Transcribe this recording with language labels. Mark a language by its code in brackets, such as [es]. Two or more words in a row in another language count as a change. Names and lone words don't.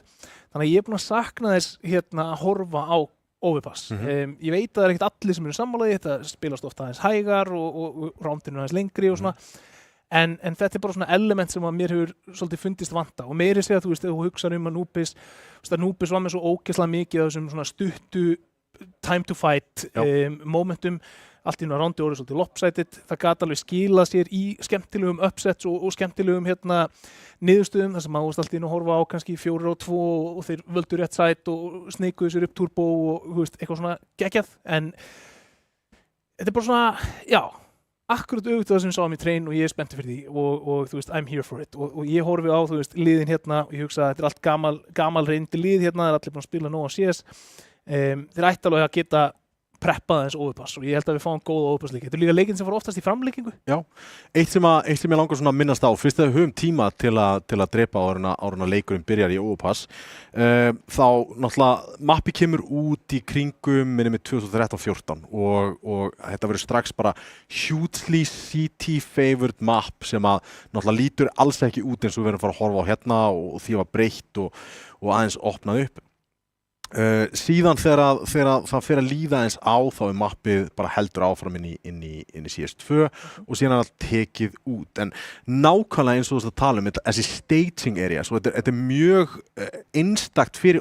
[is] Þannig að ég er búin að sakna þess hérna að horfa á Overpass. Ég veit að það er ekkert allir sem eru sammálaði, þetta spilast ofta aðeins hægar og rándinu aðeins lengri og svona. En þetta er bara svona element sem að mér hefur svolítið fundist vanta og meiri segja, þú veist, ef þú hugsar Anubis, Anubis var með svo ógeðslega mikið af þessum svona stuttu [en] time to fight momentum, [is] allt í einu rándi orðið svolítið lopsided, það gat alveg skilað sér í skemmtilegum upsets og skemmtilegum hérna niðurstöðum, þar sem maður allt í einu að horfa á kannski 4-2 og þeir völdu rétt sæt og sneikuðu sér upp turbo og þú veist, eitthvað svona geggjað, en þetta er bara svona, já, akkurat auðvitað það sem við sáum í train og ég er spenntur fyrir því og þú veist, [en] I'm here for it [is] og ég horfi á, þú veist, liðin hérna og ég hugsa að þetta er allt gamal reyndi lið hérna, það er allir búin að spila nóg á CS, þeir ætti alveg að geta preppað eins Overpass og ég held að við fáum góða Overpass líka. Þetta er líka leikinn sem fór oftast í framleikingu. Já, eitt sem ég langar svona að minnast á, fyrst þegar við höfum tíma til að drepa áður en að leikurinn byrjar í Overpass, þá náttúrulega mappi kemur út í kringum minni með 2013-14 og þetta verður strax bara [en] hugely CT favored map [is] sem að náttúrulega lítur alls ekki út eins og við verðum að fara að horfa á hérna og því var breytt og aðeins opnað upp. Síðan þegar það fer að líða eins á þá er mappið bara heldur áfram inn í CS2 og síðan er það tekið út, en nákvæmlega eins og þú veist að tala þessi staging area, svo þetta er mjög einstakt fyrir